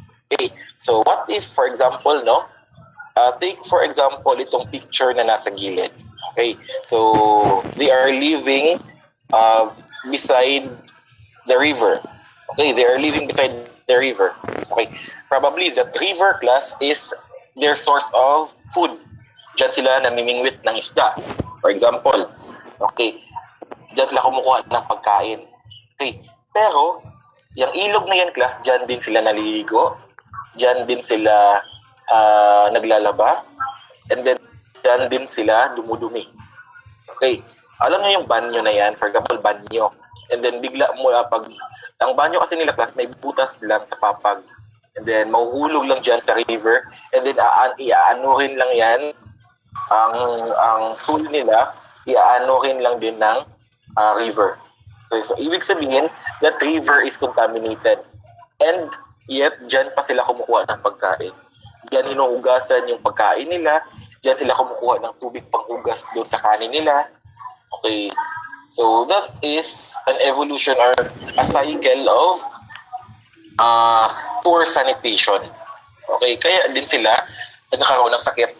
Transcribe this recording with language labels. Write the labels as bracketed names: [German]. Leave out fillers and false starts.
[English] Okay, so what if, for example, no, take for example [Filipino] itong picture na nasa gilid. [English] Okay, so they are living beside the river. Okay, they are living beside the river. Okay, probably that river class is their source of food. [Filipino] Diyan sila namimingwit ng isda. [English] For example, okay, [Filipino] diyan sila kumukuha ng pagkain. Okay, pero yung ilog na yan class, diyan din sila naliligo, diyan din sila naglalaba, and then diyan din sila dumudumi. Okay, alam niyo yung banyo na yan, [English] for example, [Filipino] banyo. And then bigla mo, pag ang banyo kasi nila class, may butas lang sa papag. And then mahuhulog lang dyan sa river. And then iaanuhin lang yan, ang stool nila, iaanuhin lang din ng river. [English] So [Filipino] ibig sabihin, [English] that river is contaminated. And yet, [Filipino] dyan pa sila kumukuha ng pagkain. Diyan hinuhugasan yung pagkain nila. Diyan sila kumukuha ng tubig panghugas doon sa kanin nila. [English] Okay. So that is an evolution or a cycle of poor sanitation. Okay. [Filipino] Kaya din sila nagkakaroon ng sakit.